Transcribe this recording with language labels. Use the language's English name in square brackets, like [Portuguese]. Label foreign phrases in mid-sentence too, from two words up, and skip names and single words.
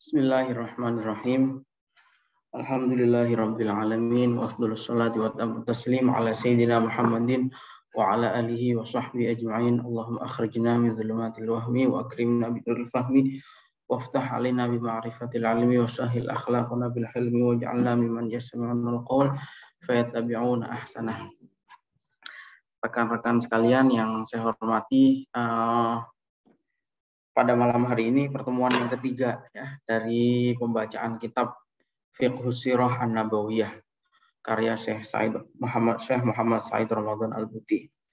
[Arabic] بسم الله الرحمن الرحيم. الحمد لله رب العالمين وأفضل الصلاة والتسليم على سيدنا محمد وعلى آله وصحبه أجمعين. اللهم أخرجنا من ظلمات الوهم وأكرمنا بنور الفهم وافتح علينا بمعرفة العلم وسهل أخلاقنا بالحلم واجعلنا ممن يستمعون القول فيتبعون أحسنه. [Indonesian] Rekan-rekan sekalian yang saya hormati, pada malam hari ini pertemuan yang ketiga ya dari pembacaan kitab Fiqhus Sirah An-Nabawiyah karya Syekh Muhammad Said Ramadan Al-Buti.